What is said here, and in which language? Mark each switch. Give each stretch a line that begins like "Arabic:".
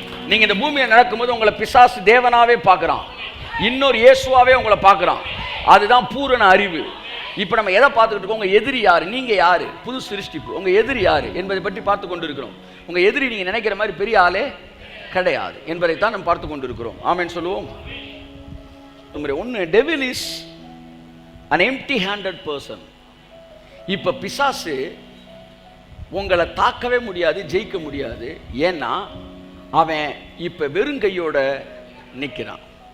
Tamil: நீங்க இந்த பூமியை நடக்கும்போது உங்களை பிசாசு தேவனாவே பார்க்கறான், இன்னொரு இயேசுவாவே உங்களை பார்க்கறான். அதுதான் பூரண அறிவு. இப்போ நம்ம எதை பார்த்துக்கிட்டு இருக்கோம்? உங்க எதிரி யாரு, நீங்க யாரு, புது சிருஷ்டிப்பு, உங்க எதிரி யாரு என்பதை பற்றி பார்த்து கொண்டு இருக்கிறோம். உங்க எதிரி நீங்க நினைக்கிற மாதிரி பெரிய ஆளே கிடையாது என்பதைத்தான் நம்ம பார்த்து கொண்டு இருக்கிறோம். ஆமென் சொல்லுவோம். Number 1,
English: devil is an empty handed person.
Tamil: இப்ப பிசாசு உங்களை தாக்கவே முடியாது, ஜெயிக்க முடியாது. ஏன்னா அவன் இப்ப வெறுங்கையோட நிற்கிறான்.